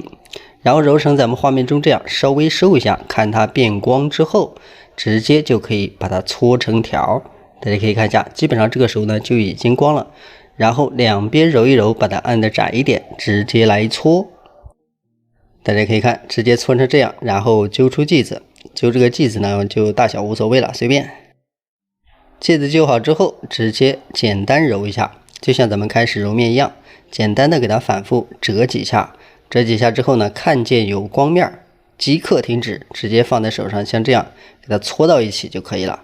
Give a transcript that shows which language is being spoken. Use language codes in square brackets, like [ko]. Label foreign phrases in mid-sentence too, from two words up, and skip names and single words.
[zh] 然後揉成咱們畫面中這樣，稍微收一下，看它變光之後直接就可以把它搓成条。大家可以看一下，基本上這個時候呢就已經光了。然後兩邊揉一揉，把它按的窄一點，直接來搓。大家可以看，直接搓成這樣，然後揪出劑子。揪這個劑子呢就大小無所謂了，隨便。劑子揪好之後直接簡單揉一下，就像咱們開始揉面一樣，簡單的給它反復折幾下。折幾下之後呢，看見有光面即刻停止，直接放在手上，像這樣給它搓到一起就可以了。